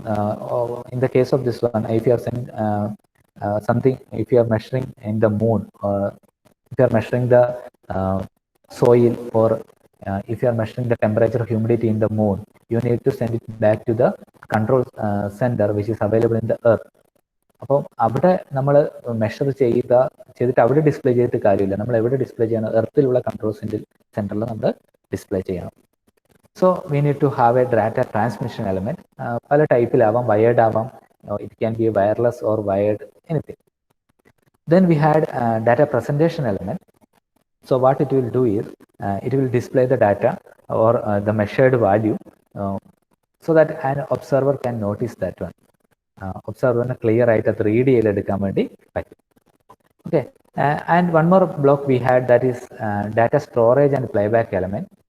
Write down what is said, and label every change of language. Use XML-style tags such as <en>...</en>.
<en>Or in the case of this one, if you are sending something, if you are measuring in the moon, or if you are measuring the soil, or if you are measuring the temperature, humidity in the moon, you need to send it back to the control center which is available in the earth.</en> <ml>അപ്പോൾ അവിടെ നമ്മൾ measure ചെയ്തിട്ട് അവിടെ display ചെയ്തിട്ട് കാര്യമില്ല. നമ്മൾ എവിടെ display ചെയ്യണം? എർത്തിലുള്ള കൺട്രോൾ സെന്ററിൽ നമ്മൾ ഡിസ്പ്ലേ ചെയ്യണം.</ml> <en>So we need to have a data transmission element.</en> <ml>പല ടൈപ്പിലാവാം, വയേർഡ് ആവാം,</ml> <en>it can be wireless or wired, anything. Then we had data presentation element. So what it will do is it will display the data or the measured value so that an observer can notice that one.</en> <ml>Observer clear ആയിട്ട് അത് read ചെയ്തെടുക്കാൻ വേണ്ടി പറ്റും.</ml> <en>Okay, and one more block we had, that is data storage and playback element.</en>